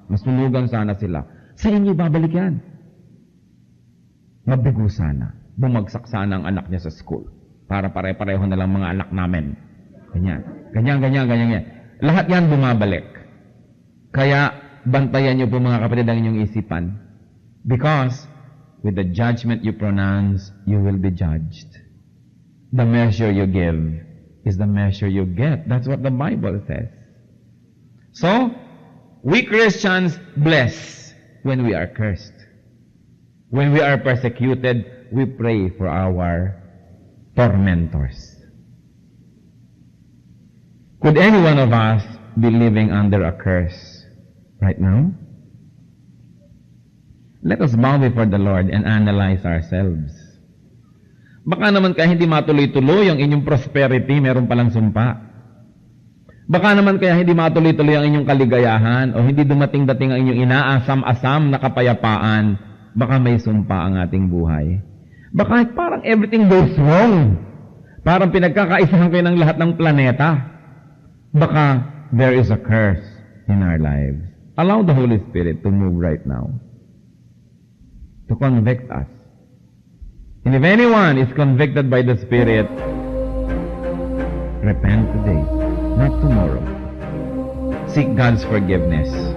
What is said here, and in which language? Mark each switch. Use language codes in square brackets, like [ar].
[tl] Masunugan sana sila. Sa inyo babalik yan. Mabigo sana. Bumagsak sana ang anak niya sa school. Para pare-pareho na lang mga anak namin. Ganyan. Lahat yan bumabalik. Kaya bantayan niyo po mga kapatid ang inyong isipan. [en] Because with the judgment you pronounce, you will be judged. The measure you give is the measure you get. That's what the Bible says. So, we Christians bless when we are cursed. When we are persecuted, we pray for our tormentors. Could any one of us be living under a curse right now? Let us bow before the Lord and analyze ourselves. [tl] Baka naman kaya hindi matuloy-tuloy ang inyong prosperity, meron palang sumpa. Baka naman kaya hindi matuloy-tuloy ang inyong kaligayahan o hindi dumating-dating ang inyong inaasam-asam na kapayapaan, baka may sumpa ang ating buhay. Baka parang [en] everything goes wrong. [tl] Parang pinagkakaisahan kayo ng lahat ng planeta. Baka [en] there is a curse in our lives. Allow the Holy Spirit to move right now, to convict us. And if anyone is convicted by the Spirit, repent today, not tomorrow. Seek God's forgiveness.